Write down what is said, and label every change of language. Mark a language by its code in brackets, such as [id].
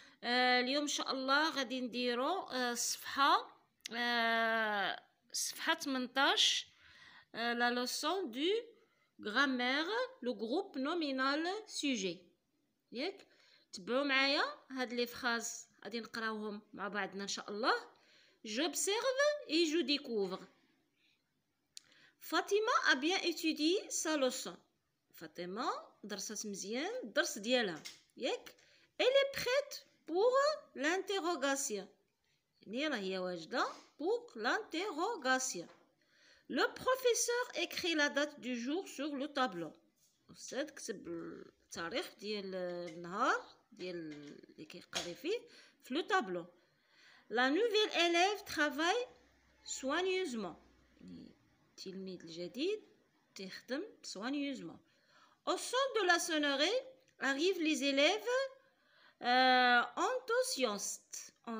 [ar] اليوم إن شاء الله غادي نديرو صفحة 18 [fr] لا لوسون دو غرامير لو جروب نومينال سوجي. [ar] ياك تبعوا معايا هاد لي فراز غادي نقراوهم مع بعضنا إن شاء الله. [fr] J'observe et je découvre. Fatima a bien étudié sa leçon. [ar] فاطمة درست مزيان الدرس ديالها ياك. [fr] Elle est prête pour l'interrogation. [ar] يعني راهي واجدة [fr] pour l'interrogation. Le professeur écrit la date du jour sur le tableau. [ar] الأستاذ كتب التاريخ ديال النهار ديال اللي كيقري فيه في [fr] لو طابلو. La nouvelle élève travaille soigneusement. [ar] التلميذ الجديد تخدم soigneusement. [fr] Au son de la sonnerie arrivent les élèves enthousiastes.